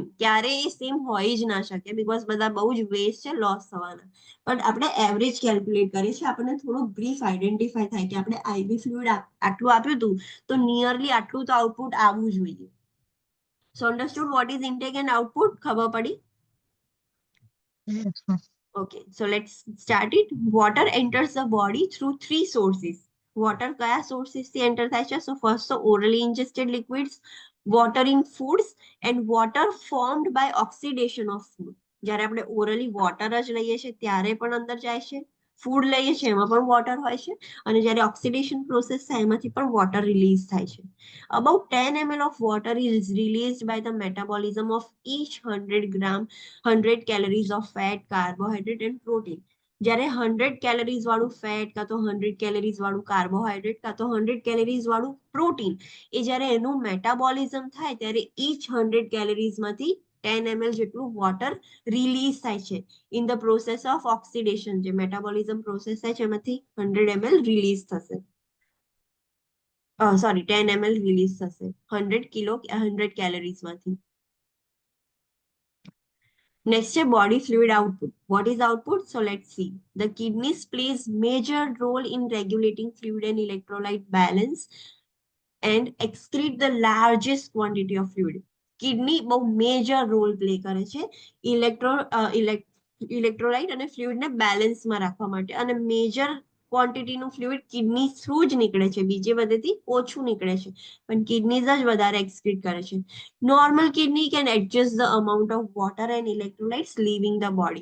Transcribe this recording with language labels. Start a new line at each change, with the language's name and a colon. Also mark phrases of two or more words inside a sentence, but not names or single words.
Gujarati: ક્યારે એ સેમ હોય જ ના શકે, બીકોઝ બધા બહુ જ વેસ્ટ છે લોસ થવાના. પણ આપણે એવરેજ કેલ્ક્યુલેટ કરીએ છીએ. આપણને થોડું બ્રીફ આઈડેન્ટિફાય થાય કે આપણે
English: IV fluid
Gujarati: આટલું આપ્યું હતું તો નિયરલી આટલું તો આઉટપુટ આવવું જોઈએ.
English: so understood what is intake and output?
Gujarati: ખબર પડી?
English: Okay, so let's start it. Water enters the body through 3 sources.
Gujarati: Water kaya sources થી enter થાય છે?
English: So first, so orally ingested liquids, water in foods, and water formed by oxidation of food.
Gujarati: જ્યારે આપણે
English: orally water
Gujarati: જ લઈએ છીએ ત્યારે પણ અંદર જાય છે, ફૂડ લઈએ છીએ એમાં પણ વોટર હોય છે, અને જ્યારે
English: oxidation process
Gujarati: થાય એમાંથી પણ વોટર રિલીઝ થાય છે.
English: About 10 ml of water is released by the metabolism of each 100 gram 100 calories of fat, carbohydrate and protein.
Gujarati: જ્યારે 100 કેલરીઝ વાળું ફેટ, કાં તો 100 કેલરીઝ વાળું કાર્બોહાઈડ્રેટ, કાં તો 100 કેલરીઝ વાળું પ્રોટીન, એ જ્યારે એનું મેટાબોલિઝમ થાય ત્યારે each 100 કેલરીઝ માંથી 10 ml જેટલું વોટર રિલીઝ થાય છે
English: in the process of oxidation.
Gujarati: જે
English: metabolism process
Gujarati: થાય છે એમાંથી 100 ml રિલીઝ થશે. સોરી, 10 ml રિલીઝ થશે 100 કેલરીઝ માંથી.
English: Next is body fluid output. What is output? So let's see. The kidneys plays major role in regulating fluid and electrolyte balance and excrete the largest quantity of fluid.
Gujarati: Kidney બહુ
English: major role play
Gujarati: કરે છે ઇલેક્ટ્રોલાઇટ અને ફ્લુઇડને બેલેન્સમાં રાખવા માટે, અને
English: major quantityનું fluid kidney through
Gujarati: જ નીકળે છે, બીજે બધેથી ઓછું નીકળે છે, પણ કિડનીઝ જ વધારે એક્સક્રીટ કરે છે.
English: normal kidney can adjust the amount of water and electrolytes leaving the body.